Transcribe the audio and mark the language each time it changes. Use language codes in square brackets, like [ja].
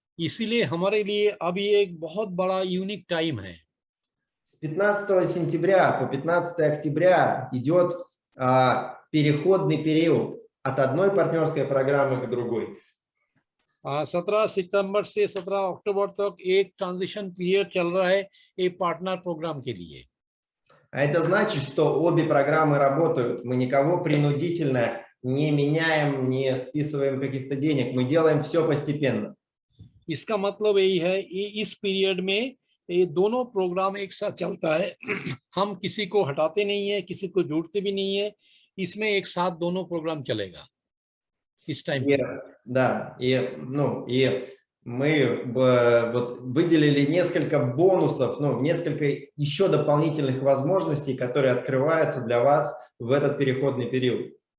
[hi] इसीलिए हमारे लिए अभी एक बहुत बड़ा यूनिक टाइम है। [ru] С 15 сентября по 15 октября идет переходный период от одной партнерской программы к другой. [hi] 17 सितंबर से 17 अक्टूबर तक एक ट्रांजिशन पीरियड चल रहा है एक पार्टनर प्रोग्राम के लिए। [ru] А это значит, что обе программы работают. Мы никого принудительно не меняем, не списываем каких-то денег. Мы делаем все постепенно. [hi] इसका मतलब यही है कि इस पीरियड में ये दोनों प्रोग्राम एक साथ चलता है। हम किसी को हटाते नहीं है, किसी को जोड़ते भी नहीं है। इसमें एक साथ दोनों प्रोग्राम चलेगा इस टाइम पे। [ru] Да, и мы вот выделили несколько бонусов, несколько еще дополнительных возможностей, которые открываются для вас в этот переходный период.